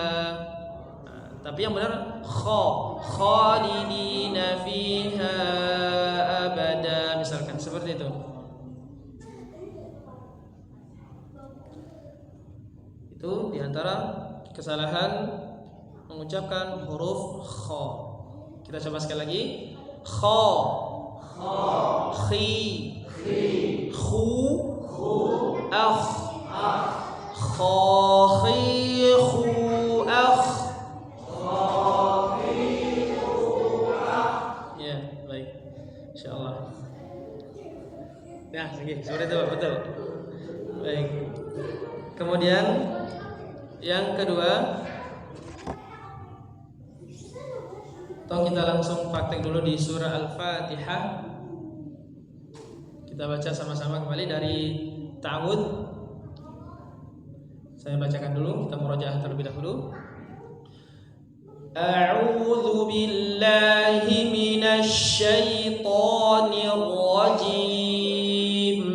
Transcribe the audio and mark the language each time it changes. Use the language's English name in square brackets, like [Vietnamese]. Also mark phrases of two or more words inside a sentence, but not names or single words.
[Indonesian] Nah, tapi yang benar [Arabic] خالدين فيها أبدا, [Indonesian] misalkan seperti itu. Itu diantara kesalahan mengucapkan huruf kha. Kita coba sekali lagi. [Arabic] خَ خِ خُ أَخْ. خَ خِ خُ, أَخْ. [Indonesian] Ya, baik. Insyaallah. Nah, seperti itu, betul. Baik. Kemudian yang kedua, kita langsung praktek dulu di surah Al-Fatihah. Kita baca sama-sama kembali dari ta'awudz. Saya bacakan dulu, kita murojaah terlebih dahulu. [Arabic] أعوذ بالله من الشيطان الرجيم.